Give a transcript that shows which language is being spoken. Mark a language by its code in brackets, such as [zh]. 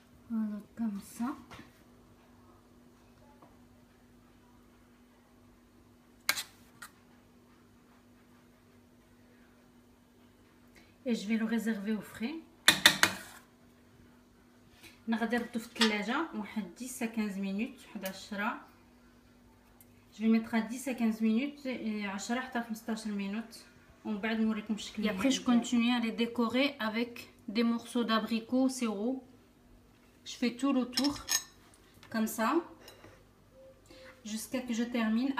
[fr] Voilà, comme ça. Et je vais le réserver au frais. [ar] غادي نردو في الثلاجه واحد [fr] 10 à 15 minutes، [ar] واحد 10. [fr] Je vais mettre à 10 à 15 minutes، 10 حتى 15 minutes، [ar] ومن بعد نوريكم الشكل. [fr] Et après je continue à les décorer avec des morceaux d'abricot sirop. Je fais tout le tour comme ça jusqu'à que je termine.